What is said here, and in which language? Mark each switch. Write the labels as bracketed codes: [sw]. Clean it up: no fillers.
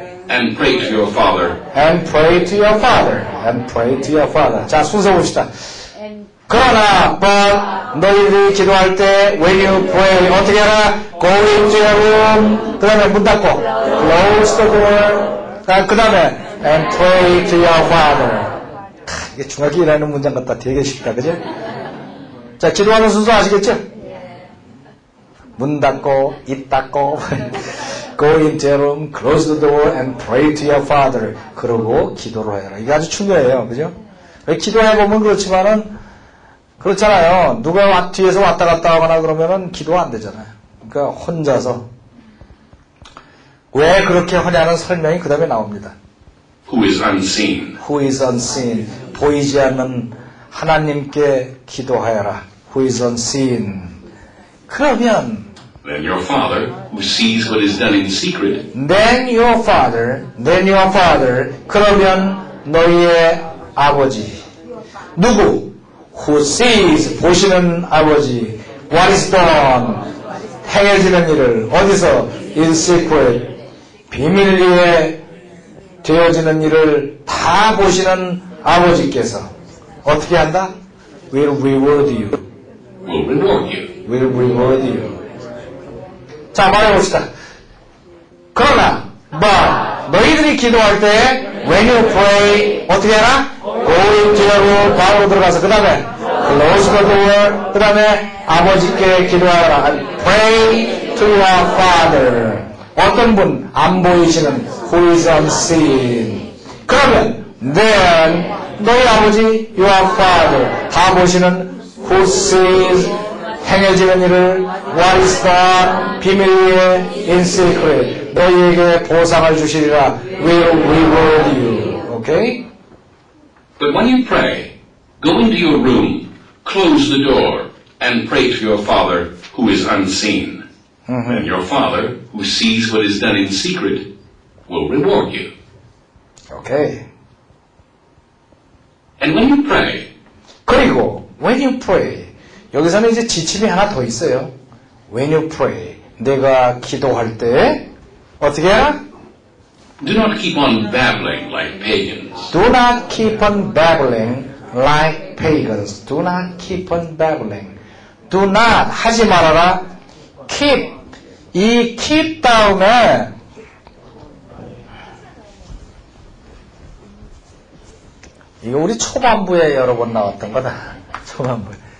[en] and pray to your Father, And pray to your father. And pray to your father. [ko] 자, 순서 봅시다. 그러나, [en] but [ko] 너희들이 기도할 때 [en] when you pray [ko] 어떻게 하라? [en] Go into your room. [ko] 그 다음에 문 닫고 [en] close the door. [ko] 그 다음에 [en] and pray to your father. [ko] 이게 중학교 1학년 문장 같다. 되게 쉽다. 그죠? 자, 기도하는 순서 아시겠죠? 문 닫고 입 닫고 Go into your room, close the door, and pray to your father. 그러고 기도를 해라. 이게 아주 중요해요. 그죠? 기도해보면 그렇지만은, 그렇잖아요. 누가 뒤에서 왔다 갔다 하거나 그러면은 기도가 안 되잖아요. 그러니까 혼자서. 왜 그렇게 하냐는 설명이 그 다음에 나옵니다. [en] who is unseen. Who is unseen. [ko] 보이지 않는 하나님께 기도하여라. [en] Who is unseen. [ko] 그러면, [en] Then your Father, who sees what is done in secret, Then your father, [ko] 그러면 너희의 아버지. 누구? [en] Who sees, [ko] 보시는 아버지. [en] What is done, [ko] 행해지는 일을. 어디서? [en] In secret, [ko] 비밀리에 되어지는 일을 다 보시는 아버지께서 어떻게 한다? [en] Will reward you. will reward you. Will reward you. [ko] 자, 말해봅시다. 그러나, 너희들이 기도할 때, [en] when you pray, [ko] 어떻게 해라? [en] Go into your room, [ko] 방으로 들어가서, 그 다음에, [en] close the door, [ko] 그 다음에, 아버지께 기도하라. [en] Pray to your father. [ko] 어떤 분, 안 보이시는, [en] who is unseen. [ko] 그러면, [en] then, [ko] 너희 아버지, [en] your father, [ko] 다 보시는, [en] who sees, [ko] 행해지는 일을 [en] what is done [ko] 비밀리에 [en] in secret [ko] 너희에게 보상을 주시리라 [en] will reward you. Okay? But when you pray, go into your room, close the door, and pray to your Father who is unseen. Then your Father, who sees what is done in secret, will reward you. Okay. And when you pray, [ko] 그리고 [en] when you pray [ko] 여기서는 이제 지침이 하나 더 있어요. [en] When you pray [ko] 내가 기도할 때 어떻게 해라? [en] do not keep on babbling like pagans. Do not keep on babbling like pagans. Do not keep on babbling. Do not [ko] 하지 말아라. [en] Keep [ko] 이 [en] keep [ko] 다음에 이거 우리 초반부에 여러 번 나왔던 거다. 초반부에.